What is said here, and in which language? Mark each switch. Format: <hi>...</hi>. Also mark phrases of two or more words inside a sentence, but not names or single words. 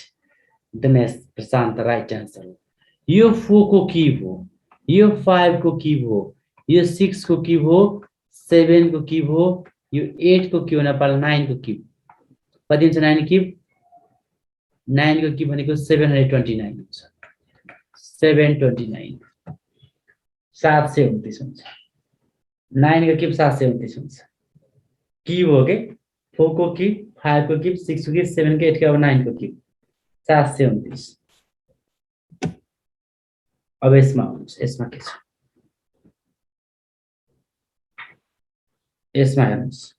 <ne>दिनेश प्रशान्त</ne> <en>right answer.</en> <ne>यो 4 को क्यूब हो, यो 5 को क्यूब हो, यो 6 को क्यूब हो, 7 को क्यूब हो, यो 8 को क्यूब नेपाल 9 को क्यूब। कति हुन्छ 9 क्यूब, 9 को क्यूब भनेको 729 हुन्छ, 729 729 हुन्छ। 9 को क्यूब 729 हुन्छ, क्यूब हो के। 4 को क्यूब, 5 को क्यूब, 6 को क्यूब, 7 को 8 को, अब 9 को क्यूब 729। अब यसमा आउनुहोस्, यसमा के छ, यसमा हेर्नुहोस्,</ne>